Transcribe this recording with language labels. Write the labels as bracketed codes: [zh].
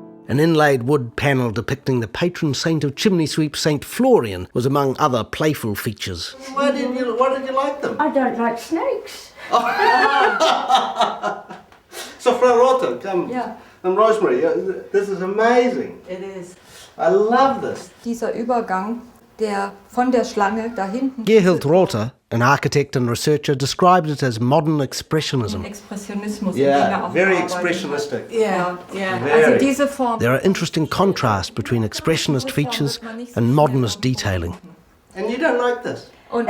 [en] An inlaid wood panel depicting the patron saint of chimney sweep, St. Florian, was among other playful features. Why did you like them? I don't like snakes. So Frau Rothe, come. [de] Ja. [en] And Rosemary, this is amazing. It is. I love this. [de] Dieser Übergang, der von der Schlange da hinten. [en] Gerhild Rothe, an architect and researcher, described it as modern expressionism. [de] Expressionismus. [en] Yeah, very expressionistic. [de] Ja, ja. [en] Very. [de] Also diese Form. [en] There are interesting contrasts between expressionist features and modernist detailing. And you don't like this? [de] Und